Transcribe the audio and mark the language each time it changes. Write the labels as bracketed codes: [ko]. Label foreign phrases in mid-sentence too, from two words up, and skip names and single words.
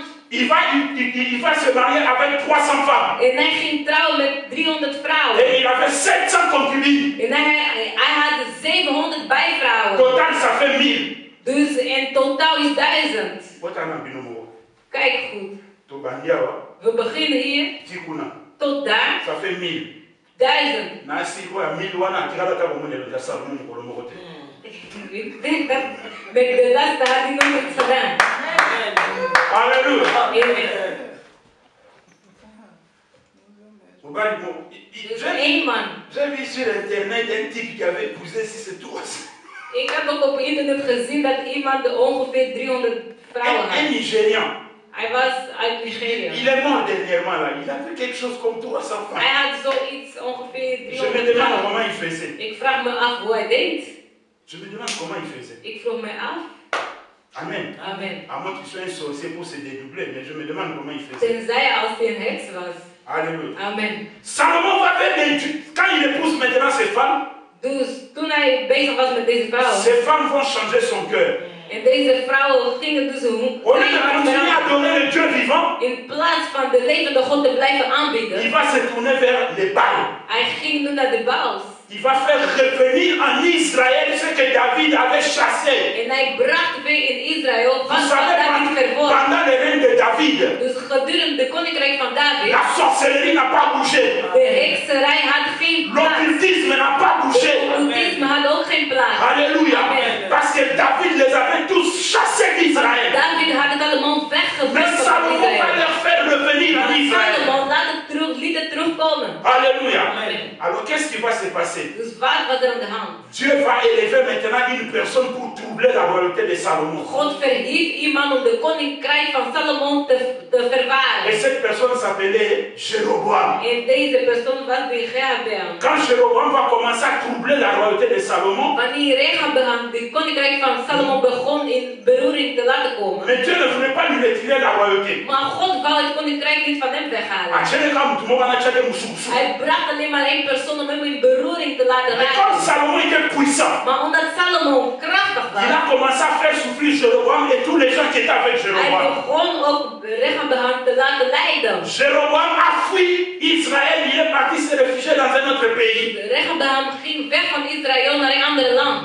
[fr] Il va se marier avec 300 femmes. [nl] En hij ging trouwen met 300 vrouwen. [fr] Et il avait 700 concubines. [nl] En hij [fr] total, ça fait 1000. [nl] Dus in totaal is 1000. Kijk goed. We beginnen hier tot daar. [fr] Ça fait 1000. 1000. [nl] Ik denk dat met de laatste had hij nog niet gedaan. Alléluia. Amen. [fr] J'ai vu sur internet un type qui avait épousé 6 tours. [nl] Ik heb ook op internet gezien dat iemand ongeveer 300 vrouwen had. [fr] Un Nigérian. [nl] Hij was uit Nigeria. [fr] Il est mort dernièrement là. Il a fait quelque chose comme 300 femmes. [nl] Hij had zoiets ongeveer 300 [fr] Je me demande [nl] vrouwen. [fr] comment il faisait. [nl] Ik vraag me af hoe hij deed. [fr] Je me demande comment il faisait. [nl] Ik vroeg me af. Amen. Amen. [fr] À moins qu'il soit un sorcier pour se dédoubler, mais je me demande comment il faisait. [nl] Tenzij als hij een heks was. Alléluia. Amen. [fr] Salomon va faire des... Quand il épouse maintenant ses femmes, [nl] Dus toen hij bezig was met deze vrouwen. [fr] ces femmes vont changer son cœur. [nl] En deze vrouwen gingen dus hun [fr] Au lieu de continuer à adorer le Dieu vivant, [nl] in plaats van de levende God te blijven aanbidden. [fr] il va se tourner vers les Baals. [nl] Hij ging nu naar de Baals. [fr] Il va faire revenir en Israël ce que David avait chassé. [nl] En hij bracht weer in Israël wat [fr] Vous savez, [nl] David verwoord. [fr] pendant le règne de David, [nl] Dus gedurende de koninkrijk van David, [fr] la sorcellerie n'a pas bougé. [nl] de hekserij had geen plaats. [fr] L'occultisme n'a pas bougé. [nl] Occultisme had ook geen plaats. Alléluia. Amen. [fr] Parce que David les avait tous chassés d'Israël. [nl] David had het allemaal [fr] Mais [nl] weggevoerd van [fr] Salomon va [nl] Israël. [fr] leur faire revenir en Israël. [nl] Salomon liet het terugkomen. Alléluia. Amen. [fr] Alors qu'est-ce qui va se passer? [nl] Dus wat was er aan de hand? [fr] Dieu va élever maintenant une personne pour troubler la royauté de Salomon. [nl] God verhief iemand om de koninkrijk van Salomon te verwaren. [fr] Et cette personne s'appelait Jéroboam. [nl] En deze persoon was de Rehabeam. [fr] Quand Jéroboam va commencer à troubler la royauté de Salomon, [nl] Wanneer Rehabeam de koninkrijk van Salomon begon in beroering te laten komen. [fr] mais Dieu ne voulait pas lui retirer la royauté. [nl] Maar God wou het koninkrijk niet van hem weghalen. Hij bracht alleen maar één persoon om hem in beroering te laten [fr] Mais comme [nl] raken. [fr] Salomon était puissant, [nl] Maar omdat Salomon krachtig [fr] il a [nl] was, [fr] commencé à faire souffrir Jéroboam et tous les gens qui étaient avec [nl] hij [fr] Jéroboam. [nl] begon ook Rehabeam te laten lijden. [fr] Jéroboam a fui Israël, il est parti se réfugier dans un autre pays. [nl] Rehabeam ging weg van Israël naar een ander land.